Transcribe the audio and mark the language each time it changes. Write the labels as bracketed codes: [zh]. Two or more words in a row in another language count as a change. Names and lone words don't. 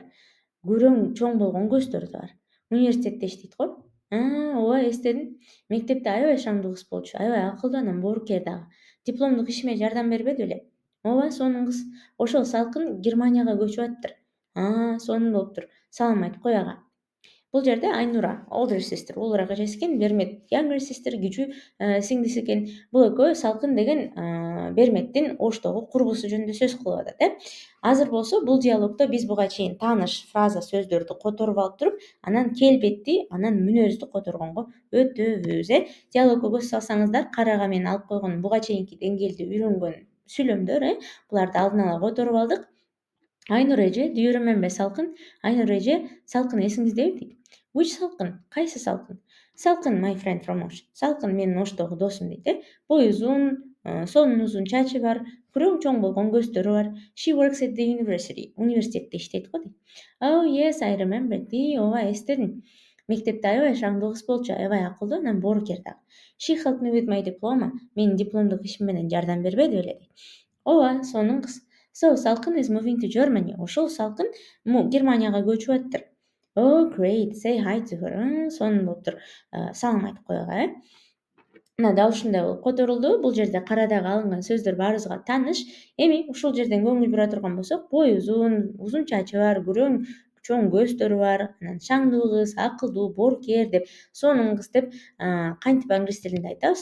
[ky] Күрөң чоң болгон көздөрү да бар. Университетте иштейт го. Ооба эстедим. Мектепте аябай шаңдуу кыз болчу, аябай акылдуу, анан боорукер дагы. Дипломдук ишиме жардам бербеди беле? Ооба, сонун кыз. Ошол Салкын Германияга көчүп атыптыр. Сонун болуптур. Салам айт кой ага. Бул жерде Айнура [en] older sister, [ky] улураак эжеси экен, Бермет [en] younger sister, [ky] кичүү сиңдиси экен. Бул экөө Салкын деген Берметтин оштогу курбусу жөнүндө сөз кылып атат. Азыр болсо бул диалогдо биз буга чейин тааныш фраза сөздөрдү которуп алып туруп, анан келбетти, анан мүнөздү которгонго өтөбүз. Диалогго көз салсаңыздар, карага мен алып койгон буга чейинки деңгээлде үйрөнгөн сүйлөмдөр, буларды алдын ала которуп алдык. Айнура эже, [en] do you remember Салкын? [ky] Айнура эже, Салкын эсиңиздеби дейт. [en] Which Салкын? [ky] Кайсы Салкын? [en] Салкын my friend from Osh. [ky] Салкын менин Оштогу досум дейт. Бою uzun, сонун узун чачы бар, күрөң чоң болгон көздөрү бар. [en] She works at the university. [ky] Университетте иштейт го дейт. [en] Oh yes, I remember. [ky] Ооба, эстедим. Мектепте аябай шаңдуу кыз болчу, аябай акылдуу, анан боорукер дагы. [en] She helped me with my diploma. [ky] Менин дипломдук ишим менен жардам бербеди беле дейт. Ооба, сонун кыз. [en] So Салкын is moving to Germany. [ky] Ошол Салкын Германияга көчүп атыптыр. [en] Oh great, say hi to her. [ky] Сонун болуптур. Салам айтып коелу. Мына дал ушундай болуп которулду. Бул жерде карадагы алынган сөздөр баарыбызга тааныш. Эми ушул жерден көңүл бура турган болсок, бою узун чачы бар, күрөң чоң көздөрү бар, анан шаңдуу кыз, акылдуу, боорукер деп, сонун кыз деп кантип англис тилинде айтабыз?